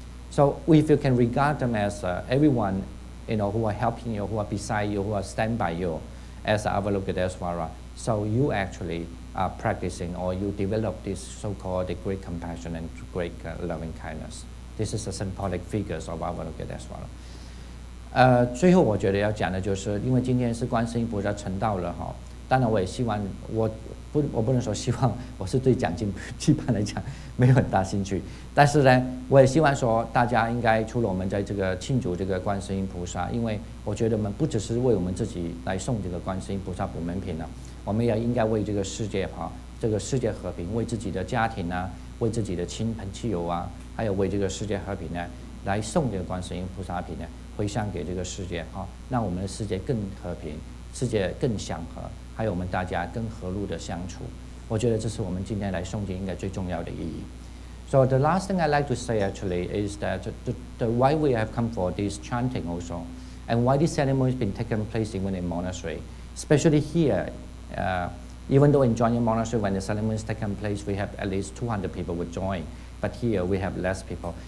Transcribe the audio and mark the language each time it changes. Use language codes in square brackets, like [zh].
[en] So if you can regard them as everyone, who are helping you, who are beside you, who are stand by you, as Avalokitesvara, so you actually are practicing or you develop this so-called great compassion and great loving kindness. This is the symbolic figures of Avalokitesvara. [zh] 最后我觉得要讲的就是，因为今天是观世音菩萨成道了哈，当然我也希望我不能说希望，我是对奖金基本来讲没有很大兴趣，但是呢，我也希望说大家应该除了我们在这个庆祝这个观世音菩萨，因为我觉得我们不只是为我们自己来送这个观世音菩萨补门品了，我们也应该为这个世界这个世界和平，为自己的家庭啊，为自己的亲朋戚友啊，还有为这个世界和平呢，来送这个观世音菩萨品呢，回向给这个世界让我们的世界更和平，世界更祥和，还有我们大家更和睦的相处。我觉得这是我们今天来诵经应该最重要的意义。 [en] So the last thing I like to say actually is that the why we have come for this chanting also, and why this ceremony has been taken place even in monastery, especially here. Even though in Jongyang Monastery, when the ceremony is taken place, we have at least 200 people would join, but here we have less people.